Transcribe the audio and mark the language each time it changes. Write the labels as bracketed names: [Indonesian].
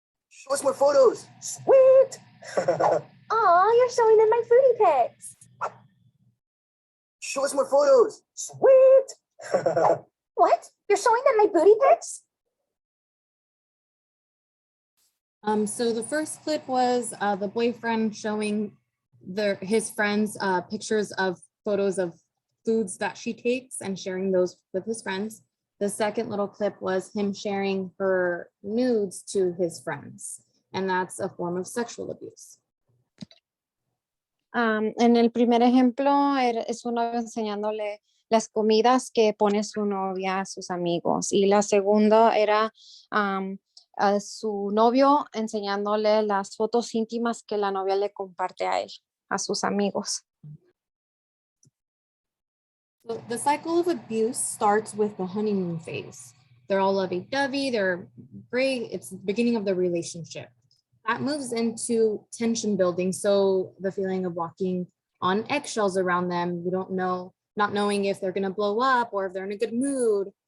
[English] Show us more photos. Sweet. Aw, you're showing them my foodie pics. Show us more photos. Sweet. What? You're showing them my booty pics? So the first clip was the boyfriend showing his friends pictures of photos of foods that she takes and sharing those with his friends. The second little clip was him sharing her nudes to his friends, and that's a form of sexual abuse. [Spanish] En el primer ejemplo es un novio enseñándole las comidas que pone su novia a sus amigos, y la segunda era a su novio enseñándole las fotos íntimas que la novia le comparte a él, a sus amigos. [English] So the cycle of abuse starts with the honeymoon phase. They're all lovey-dovey, they're great, it's the beginning of the relationship. That moves into tension building, so the feeling of walking on eggshells around them, you don't know, not knowing if they're gonna blow up or if they're in a good mood.